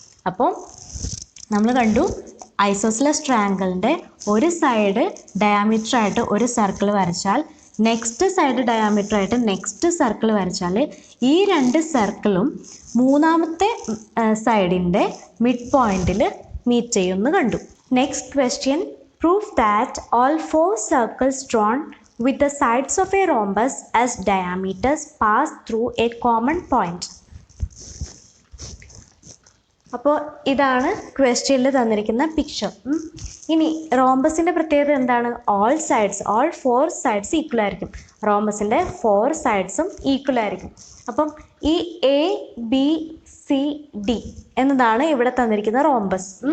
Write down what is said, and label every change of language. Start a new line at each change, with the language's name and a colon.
Malayalam: അപ്പോൾ നമ്മൾ കണ്ടു ഐസോസിലസ് ട്രയാങ്കിളിൻ്റെ ഒരു സൈഡ് ഡയാമീറ്റർ ആയിട്ട് ഒരു സർക്കിൾ വരച്ചാൽ നെക്സ്റ്റ് സൈഡ് ഡയാമീറ്റർ ആയിട്ട് നെക്സ്റ്റ് സർക്കിൾ വരച്ചാൽ ഈ രണ്ട് സർക്കിളും മൂന്നാമത്തെ സൈഡിൻ്റെ മിഡ് പോയിന്റിൽ മീറ്റ് ചെയ്യുമെന്ന് കണ്ടു. Next question,
English: prove that all 4 circles drawn with the sides of a rhombus as diameters pass through a common point.
Malayalam: അപ്പോൾ ഇതാണ് ക്വസ്റ്റ്യനിൽ തന്നിരിക്കുന്ന പിക്ചർ. ഇനി റോംബസിൻ്റെ പ്രത്യേകത എന്താണ്? ഓൾ 4 സൈഡ്സ് ഈക്വൽ ആയിരിക്കും. റോംബസിൻ്റെ 4 സൈഡ്സും ഈക്വൽ ആയിരിക്കും. അപ്പം ഈ എ ബി സി ഡി എന്നതാണ് ഇവിടെ തന്നിരിക്കുന്ന റോംബസ്.